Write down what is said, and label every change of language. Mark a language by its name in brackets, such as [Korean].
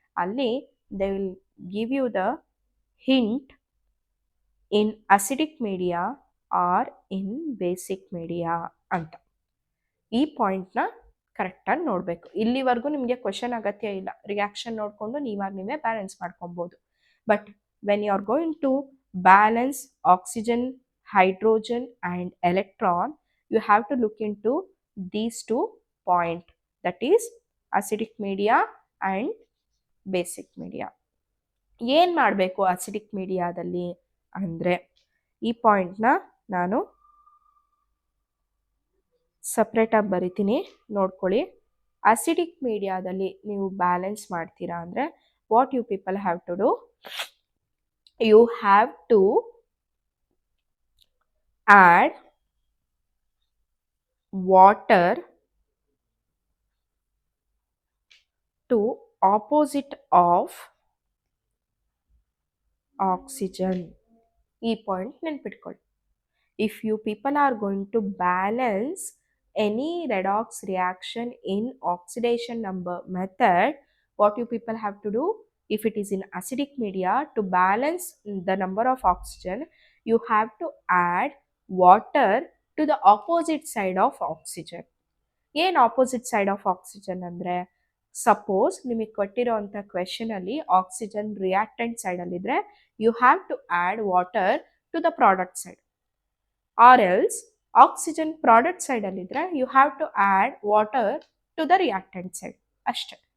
[English] ಅಲ್ಲಿ they will give you the hint in acidic media or in basic media ಅಂತ. [Kannada] ಈ ಪಾಯಿಂಟ್ನ ಕರೆಕ್ಟಾಗಿ ನೋಡಬೇಕು. ಇಲ್ಲಿವರೆಗೂ ನಿಮಗೆ ಕ್ವೆಶನ್ ಅಗತ್ಯ ಇಲ್ಲ, ರಿಯಾಕ್ಷನ್ ನೋಡಿಕೊಂಡು ನೀವೇ ಬ್ಯಾಲೆನ್ಸ್ ಮಾಡ್ಕೊಬೋದು. [English] But when you are going to balance oxygen, hydrogen and electron, you have to look into these 2 points, that is acidic media and basic media. [Kannada] ಏನು ಮಾಡಬೇಕು ಅಸಿಡಿಕ್ ಮೀಡಿಯಾದಲ್ಲಿ ಅಂದರೆ, ಈ ಪಾಯಿಂಟ್ನ ನಾನು ಸಪ್ರೇಟಾಗಿ ಬರಿತೀನಿ, ನೋಡ್ಕೊಳ್ಳಿ. ಅಸಿಡಿಕ್ ಮೀಡಿಯಾದಲ್ಲಿ ನೀವು ಬ್ಯಾಲೆನ್ಸ್ ಮಾಡ್ತೀರಾ ಅಂದರೆ [English] What you people have to do, you have to add water to opposite of oxygen. [Kannada] ಈ ಪಾಯಿಂಟ್ ನೆನ್ಪಿಟ್ಕೊಳ್ಳಿ. [English] If you people are going to balance any redox reaction in oxidation number method, what you people have to do, if it is in acidic media, to balance the number of oxygen, you have to add water to the opposite side of oxygen. [Kannada] ಏನು opposite side of oxygen ಅಂದರೆ, suppose ನಿಮಗೆ ಕೊಟ್ಟಿರೋಂಥ ಕ್ವೆಶನಲ್ಲಿ oxygen reactant ಸೈಡಲ್ಲಿದ್ದರೆ [English] You have to add water to the product side. Or else oxygen product ಸೈಡಲ್ಲಿದ್ದರೆ you have to add water to the reactant side. ಅಷ್ಟೇ.